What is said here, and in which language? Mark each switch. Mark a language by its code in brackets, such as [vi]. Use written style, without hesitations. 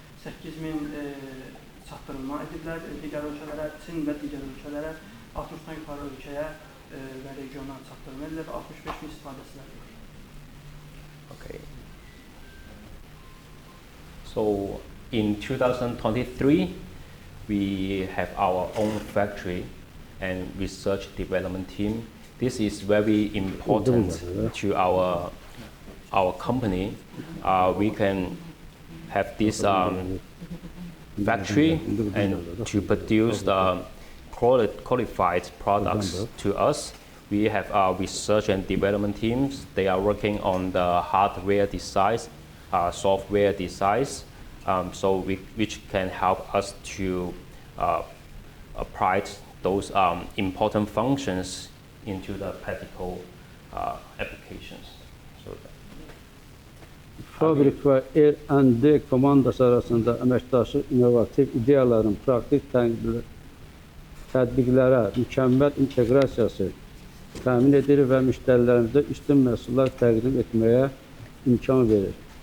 [az] 8000 çatdırılma ediblər digər ölkələrə, Çin və digər ölkələrə, 60-dan yuxarı ölkəyə və regiona çatdırılma edilir və 65.000 istifadəçilər var. Okay. [en] So in 2023, we have our own factory and research development team. This is very important to our company. We can have this factory and to produce the qualified products to us. We have our research and development teams. They are working on the hardware designs, software designs, which can help us to apply those important functions into the practical applications. [az] Fabrik və R&D komandası arasında əməkdaşlıq innovativ ideyaların praktik tətbiqlərə mükəmməl inteqrasiyası təmin edir və müştərilərimizə üstün məhsullar təqdim etməyə imkan verir.